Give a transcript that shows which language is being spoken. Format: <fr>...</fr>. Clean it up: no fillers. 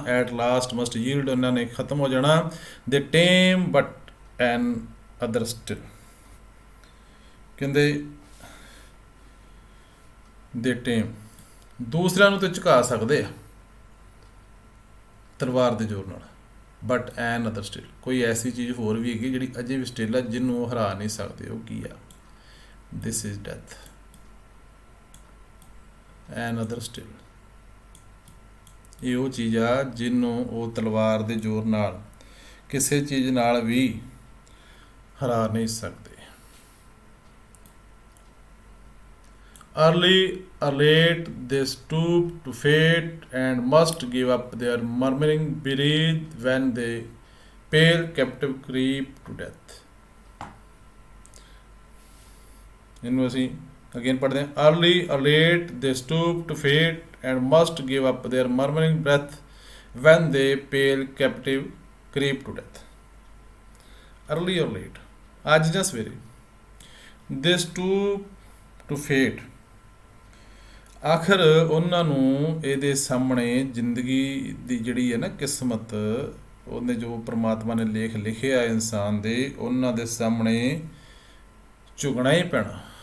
<en>at last must yield,</en> <pa>ਉਹਨਾਂ ਨੇ ਖਤਮ ਹੋ ਜਾਣਾ।</pa> <en>they tame but another still,</en> <pa>ਕਹਿੰਦੇ ਦੇ ਟੇਮ, ਦੂਸਰਿਆਂ ਨੂੰ ਤੇ ਝੁਕਾ ਸਕਦੇ ਆ ਤਲਵਾਰ ਦੇ ਜ਼ੋਰ ਨਾਲ,</pa> <en>but another still,</en> <pa>ਕੋਈ ਐਸੀ ਚੀਜ਼ ਹੋਰ ਵੀ ਹੈਗੀ ਜਿਹੜੀ ਅਜੇ ਵੀ ਸਟਿਲ ਆ, ਜਿਹਨੂੰ ਉਹ ਹਰਾ ਨਹੀਂ ਸਕਦੇ। ਉਹ ਕੀ ਆ?</pa> <en>This is death. Another still,</en> <pa>ਇਹ ਉਹ ਚੀਜ਼ ਆ ਜਿਹਨੂੰ ਉਹ ਤਲਵਾਰ ਦੇ ਜ਼ੋਰ ਨਾਲ ਕਿਸੇ ਚੀਜ਼ ਨਾਲ ਵੀ ਹਰਾ ਨਹੀਂ ਸਕਦੇ।</pa> <en>Early or late they stoop to fate and must give up their murmuring breathe when they pale captive creep to death।</en> <pa>ਇਹਨੂੰ ਅਸੀਂ</pa> <en>again</en> <hi>पढ़ते हैं,</hi> <en>Early or late they stoop to fate and must give up their murmuring breath when they pale captive creep to death. Early or late,</en> <pa>ਅੱਜ ਜਾਂ ਸਵੇਰੇ,</pa> <en>they stoop to fate,</en> <pa>ਆਖਰ ਉਹਨਾਂ ਨੂੰ ਇਹਦੇ ਸਾਹਮਣੇ ਜ਼ਿੰਦਗੀ ਦੀ ਜਿਹੜੀ ਹੈ ਨਾ ਕਿਸਮਤ, ਉਹਨੇ ਜੋ ਪ੍ਰਮਾਤਮਾ ਨੇ ਲੇਖ ਲਿਖਿਆ ਇਨਸਾਨ ਦੇ, ਉਹਨਾਂ ਦੇ ਸਾਹਮਣੇ ਝੁਕਣਾ ਹੀ ਪੈਣਾ।</pa>